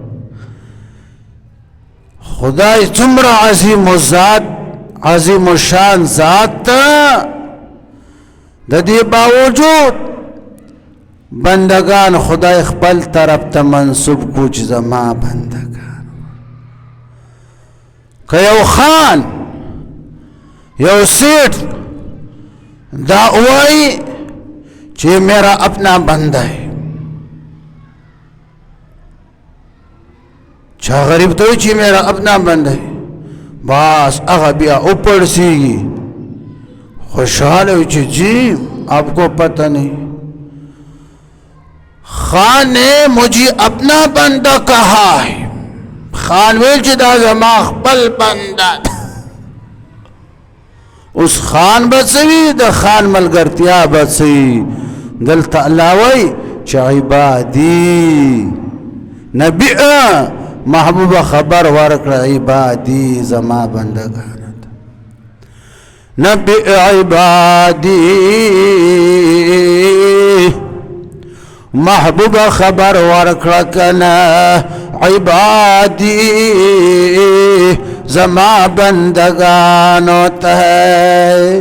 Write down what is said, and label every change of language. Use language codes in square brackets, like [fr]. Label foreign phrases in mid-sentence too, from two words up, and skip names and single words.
[ps] خدای څومره عظیم الذات عظیم الشان ذات ته، د دې باوجود بندگان خدای خپل طرف ته منسوب کو چې زما بندگان. که یو خان یو سیٹ دا وای چې [ur] میرا اپنا بندہ ہے، [ps] چا غریب تو چې [ur] میرا اپنا بندہ ہے، [ps] بس هغه بیا [ur] اوپر سی خوشحال ہو چې جی آپ کو پتہ نہیں، خان نے مجھے اپنا بندہ کہا ہے. [ps] خان ویل چې دا زما خپل بندہ. اس خان بسوی د خان ملګرتیا بسوی. دلته الله وای چې عبادی نبی محبوب خبر ورکړه عبادی زما بندگان. نبی عبادی محبوب خبر ورکړه کنا عبادی زما بندگانو ته.